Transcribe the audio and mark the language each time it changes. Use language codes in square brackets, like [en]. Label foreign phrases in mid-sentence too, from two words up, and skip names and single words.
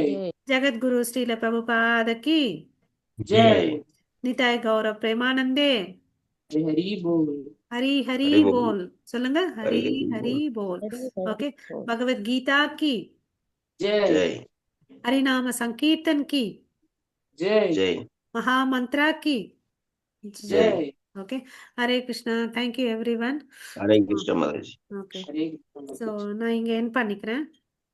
[hi] जगद्गुरु श्रील प्रभुपाद की ஜெய். [bn] নিতাই গৌর প্রেমানন্দে [hi] हरी बोल। ஹரி ஹரி हरि बोल. [ta] போல். சொல்லுங்க. ஹரி [hi] ஹரி ஹரி போல். போல். हरि हरि ஓகே. बोल। भगवद्गीता की जय ஜெய் हरिनाम संकीर्तन की जय ஜெய் महामंत्रा की जय. जय। ओके. हरे कृष्णा. [en] thank you everyone. [hi] हरे कृष्ण माताजी. ஓகே. हरे कृष्ण। [ta] ஸோ நான் இங்கே என் பண்ணிக்கிறேன்.